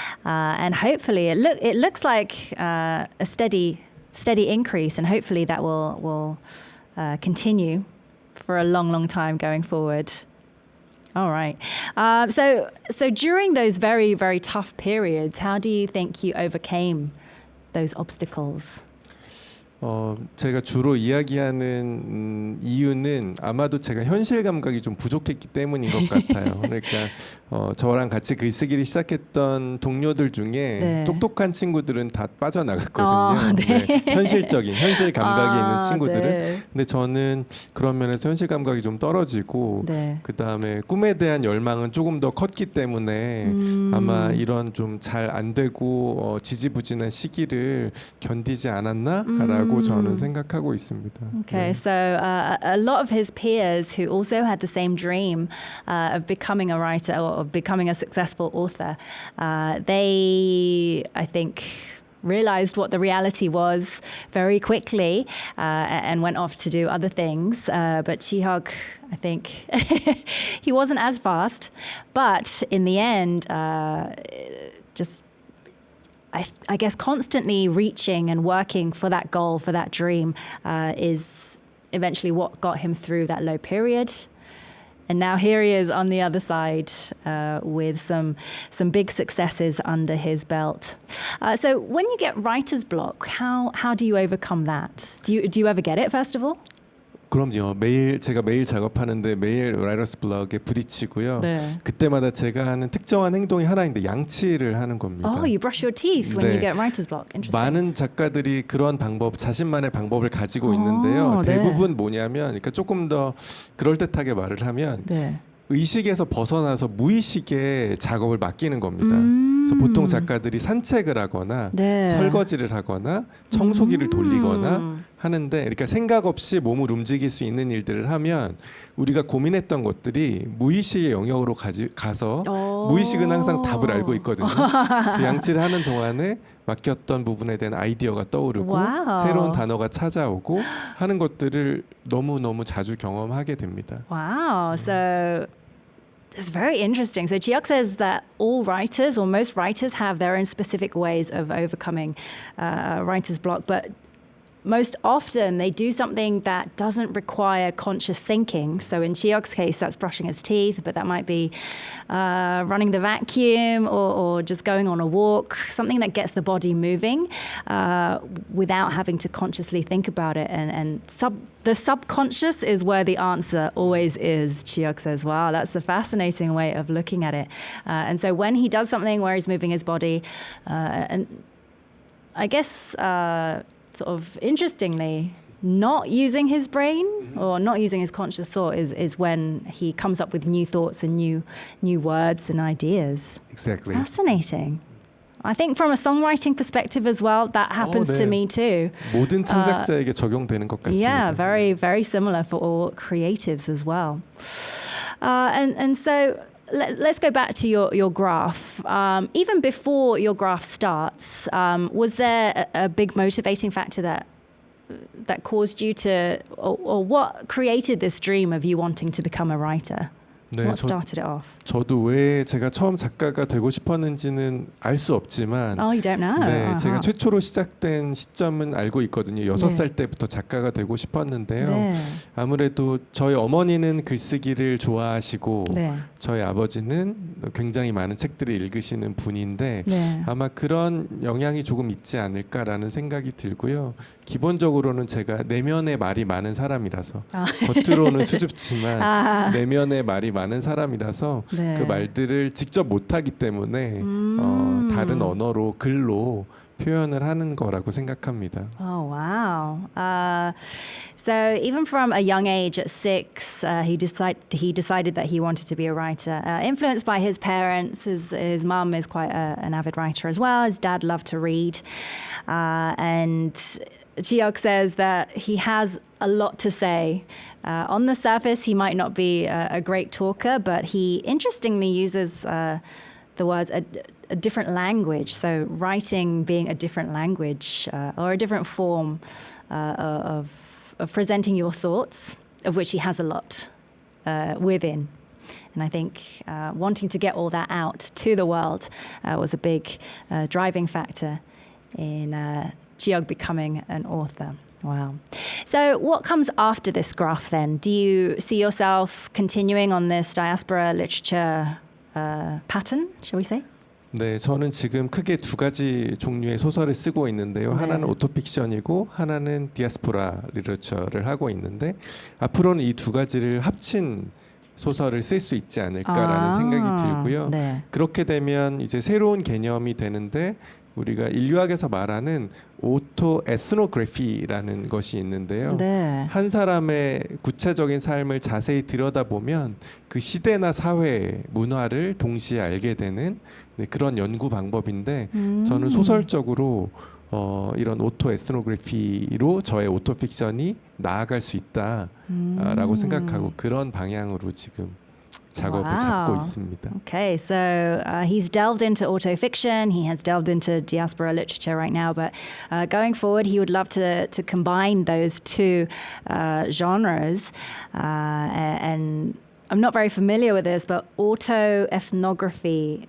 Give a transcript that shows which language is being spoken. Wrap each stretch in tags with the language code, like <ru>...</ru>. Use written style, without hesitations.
<en>And hopefully it looks like a steady increase, and hopefully that will continue for a long time going forward. All right. So during those very, very tough periods, how do you think you overcame those obstacles?</en> <ko>제가 주로 이야기하는 이유는 아마도 제가 현실 감각이 좀 부족했기 때문인 것 같아요. 그러니까 저랑 같이 글쓰기를 시작했던 동료들 중에 네. 똑똑한 친구들은 다 빠져나갔거든요. 네. 현실적인 현실 감각이 있는 친구들은. 네. 근데 저는 그런 면에서 현실 감각이 좀 떨어지고 네. 그 다음에 꿈에 대한 열망은 조금 더 컸기 때문에 아마 이런 좀 잘 안 되고 지지부진한 시기를 견디지 않았나라고 저는 생각하고 있습니다.</ko> <en>Okay,</en> <ko>네.</ko> <en>so a lot of his peers who also had the same dream of becoming a writer or of becoming a successful author, they, I think, realized what the reality was very quickly and went off to do other things. But Jihyuk, I think, he wasn't as fast. But in the end, just I guess constantly reaching and working for that goal, for that dream, is eventually what got him through that low period. And now here he is on the other side with some big successes under his belt. So when you get writer's block, how do you overcome that? Do you ever get it, first of all?</en> <ko>그럼요. 제가 매일 작업하는데 매일 라이터스 블럭에 부딪히고요. 네. 그때마다 제가 하는 특정한 행동이 하나 있는데 양치를 하는 겁니다.</ko> <en>Oh, you brush your teeth when</en> <ko>네.</ko> <en>you get writer's block. Interesting.</en> <ko>많은 작가들이 그런 방법, 자신만의 방법을 가지고 있는데요. 네. 대부분 뭐냐면, 그러니까 조금 더 그럴듯하게 말을 하면 네. 의식에서 벗어나서 무의식에 작업을 맡기는 겁니다. 그래서 보통 작가들이 산책을 하거나 네. 설거지를 하거나 청소기를 돌리거나 하는데, 그러니까 생각 없이 몸을 움직일 수 있는 일들을 하면 우리가 고민했던 것들이 무의식의 영역으로 가서 무의식은 항상 답을 알고 있거든요. 그래서 양치를 하는 동안에 맡겼던 부분에 대한 아이디어가 떠오르고 와우. 새로운 단어가 찾아오고 하는 것들을 너무너무 자주 경험하게 됩니다.</ko> <en>Wow. So it's very interesting. So Jihyuk says that all writers or most writers have their own specific ways of overcoming writer's block, but most often they do something that doesn't require conscious thinking. So in Jiyeok's case, that's brushing his teeth, but that might be running the vacuum or just going on a walk, something that gets the body moving without having to consciously think about it. And the subconscious is where the answer always is, Jiyeok says. Wow, that's a fascinating way of looking at it. And so when he does something where he's moving his body, and I guess sort of interestingly, not using his brain or not using his conscious thought is when he comes up with new thoughts and new words and ideas. Exactly. Fascinating. I think from a songwriting perspective as well, that happens</en> <ko>네.</ko> <en>to me too.</en> <ko>모든 창작자에게 적용되는 것 같습니다.</ko> <en>Yeah, very, very similar for all creatives as well. And so let's go back to your graph. Even before your graph starts, was there a big motivating factor that caused you to, or what created this dream of you wanting to become a writer?</en> <ko>네,</ko> <en>What started it off?</en> <ko>저도 왜 제가 처음 작가가 되고 싶었는지는 알 수 없지만</ko> <en>Oh, you don't know?</en> <ko>네, 제가 최초로 시작된 시점은 알고 있거든요. 6살 때부터 작가가 되고 싶었는데요. 네. 아무래도 저희 어머니는 글쓰기를 좋아하시고 네. 저희 아버지는 굉장히 많은 책들을 읽으시는 분인데 네. 아마 그런 영향이 조금 있지 않을까라는 생각이 들고요. 기본적으로는 제가 내면에 말이 많은 사람이라서 겉으로는 수줍지만 내면에 말이 많은 사람이라서 네. 그 말들을 직접 못하기 때문에 다른 언어로 글로 표현을 하는 거라고 생각합니다.</ko> <en>Oh, wow. So even from a young age at 6, he decided that he wanted to be a writer. Influenced by his parents, his mum is quite an avid writer as well. His dad loved to read. And Jiyeok says that he has a lot to say. On the surface, he might not be a great talker, but he interestingly uses the words a different language. So writing being a different language or a different form of presenting your thoughts, of which he has a lot within. And I think wanting to get all that out to the world was a big driving factor in Jiyeok becoming an author. Wow. So what comes after this graph then? Do you see yourself continuing on this diaspora literature pattern, shall we say?</en> <ko>네, 저는 지금 크게 두 가지 종류의 소설을 쓰고 있는데요. 네. 하나는 오토픽션이고 하나는 디아스포라 리터처를 하고 있는데 앞으로는 이 두 가지를 합친 소설을 쓸 수 있지 않을까라는 생각이 들고요. 네. 그렇게 되면 이제 새로운 개념이 되는데 우리가 인류학에서 말하는 오토 에스노그래피라는 것이 있는데요. 네. 한 사람의 구체적인 삶을 자세히 들여다보면 그 시대나 사회, 문화를 동시에 알게 되는 그런 연구 방법인데 저는 소설적으로 이런 오토 에스노그래피로 저의 오토픽션이 나아갈 수 있다라고 생각하고 그런 방향으로 지금 작업을</ko> <en>Wow.</en> <ko>잡고 있습니다.</ko> <en>Okay, so he's delved into autofiction, he has delved into diaspora literature right now, but going forward, he would love to combine those two genres. And I'm not very familiar with this, but autoethnography,</en>